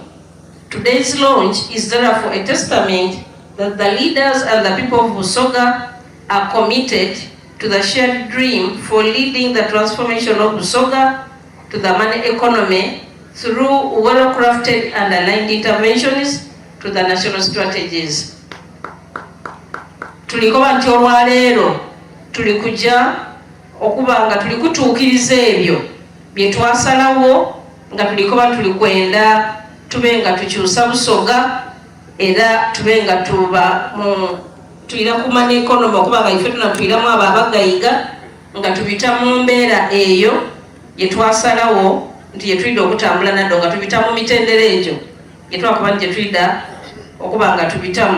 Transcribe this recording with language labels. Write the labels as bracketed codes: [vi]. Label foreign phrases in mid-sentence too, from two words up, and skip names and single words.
[en] Today's launch is therefore a testament that the leaders and the people of Busoga are committed to the shared dream for leading the transformation of Busoga to the money economy through well-crafted and aligned interventions to the national strategies. [xog] Tulikoba nti olwaleero tulikuja okuba nga tulikutuukiriza ebyo bye twasalawo nga tulikoba tulikwenda tube nga tukyusa Busoga era tube nga tuyira ku [en] money economy [xog] okuba nga ife tunatuyiramu abo abagayiga nga tubita mu mbeera eyo gye twasalawo nti yetulida okutambula naddo nga tubita mu mitendera egyo gye twakuba nti gyetulida okuba nga tubitamu.